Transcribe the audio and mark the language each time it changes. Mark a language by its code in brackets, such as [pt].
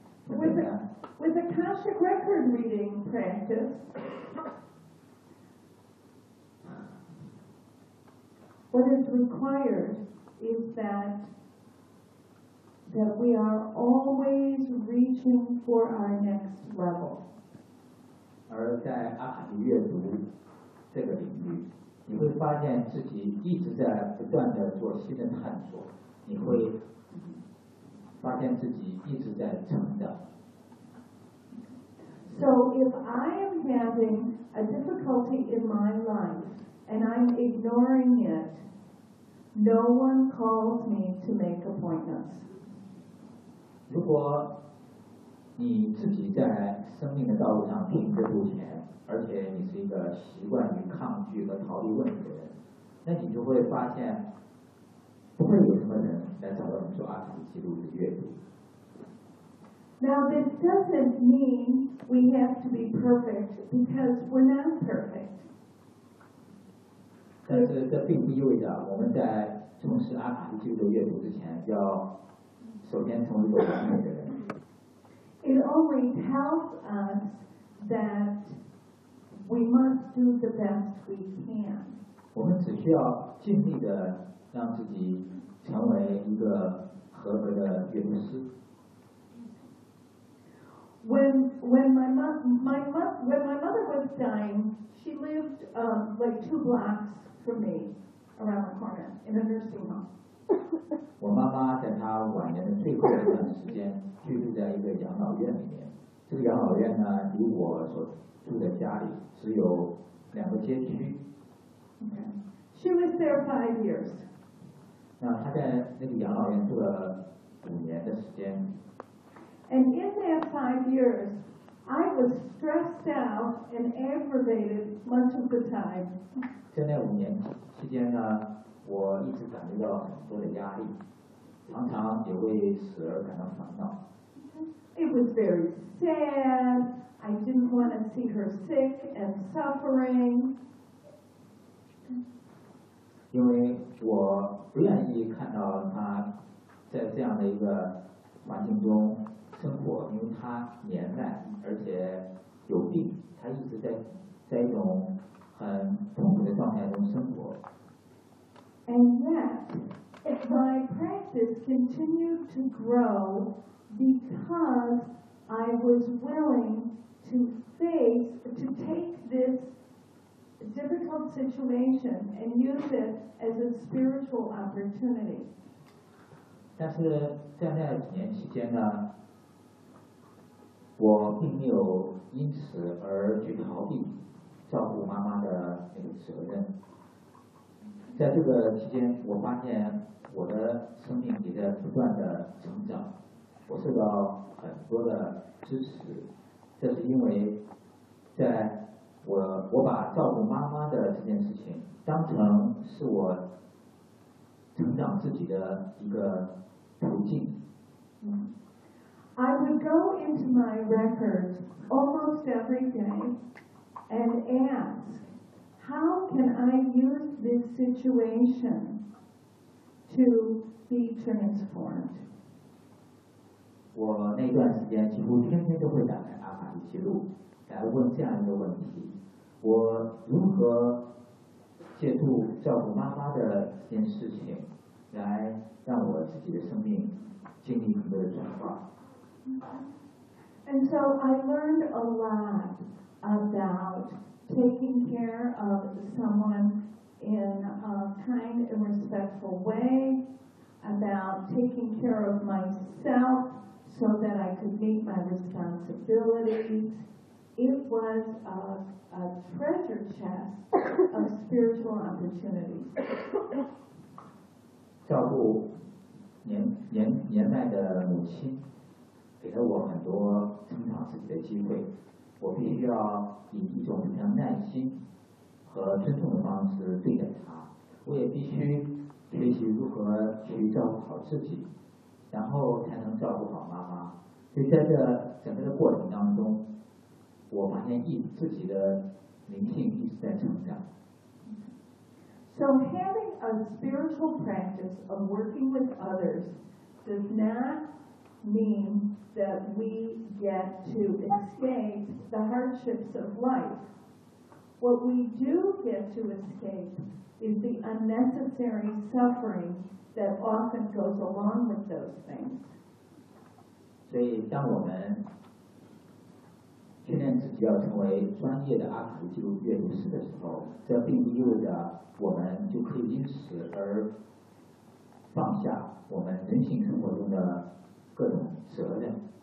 [en] With Akashic Record reading practice, what is required is that we are always reaching for our next level. [zh] 而在阿卡西阅读这个领域，你会发现自己一直在不断的做新的探索，你会发现自己一直在成长。 [en] So if I am having a difficulty in my life and I'm ignoring it, no one calls me to make appointments. [zh] 如果你自己在生命的道路上停滞不前，而且你是一个习惯于抗拒和逃避问题的人，那你就会发现不会有什么人来找到你说阿卡西录的阅读。 [en] Now this doesn't mean we have to be perfect because we're not perfect. [zh] 但是这并不意味着我们在从事阿卡西记录阅读之前要首先从事一个完美的人。 [en] It only tells us that we must do the best we can. [zh] 我们只需要尽力的让自己成为一个合格的阅读师。 [en] When my mother was dying, she lived like two blocks from me, around the corner, in a nursing home. [zh] 我妈妈在她晚年的最后一段时间居住在一个养老院里面。这个养老院呢，离我所住的家里只有两个街区。 [en] Okay. She was there 5 years. [zh] 那她在那个养老院住了5年的时间。 [en] And in that 5 years, I was stressed out and aggravated much of the time. [zh] 在那五年期间呢，我一直感觉到很多的压力，常常也会时而感到烦恼。 [en] It was very sad. I didn't want to see her sick and suffering. [zh] 因为我不愿意看到她在这样的一个环境中生活，因为他年迈，而且有病，他一直在一种很痛苦的状态中生活。 [en] And yet, if my practice continued to grow because I was willing to face, to take this difficult situation and use it as a spiritual opportunity. [zh] 但是在那几年期间呢，我并没有因此而去逃避照顾妈妈的那个责任。在这个期间，我发现我的生命也在不断的成长，我受到很多的支持。这是因为在我把照顾妈妈的这件事情当成是我成长自己的一个途径。 [en] I would go into my records almost every day and ask, how can I use this situation to be transformed? [zh] 我那段时间几乎天天都会打开阿卡西记录来问这样一个问题，我如何借助照顾妈妈的这件事情来让我自己的生命经历很多的转化。 [en] And so I learned a lot about taking care of someone in a kind and respectful way, about taking care of myself so that I could meet my responsibilities. It was a treasure chest of spiritual opportunities. [zh] 照顾年迈的母亲给了我很多成长自己的机会，我必须要以一种非常耐心和尊重的方式对待他，我也必须学习如何去照顾好自己，然后才能照顾好妈妈。所以在这整个的过程当中，我发现自己的灵性一直在成长。 [en] So having a spiritual practice of working with others does not mean that we get to escape the hardships of life. What we do get to escape is the unnecessary suffering that often goes along with those things. [zh] 所以当我们训练自己要成为专业的阿卡西记录阅读师的时候，这并不意味着我们就可以因此而放下我们人性生活中的各种责任。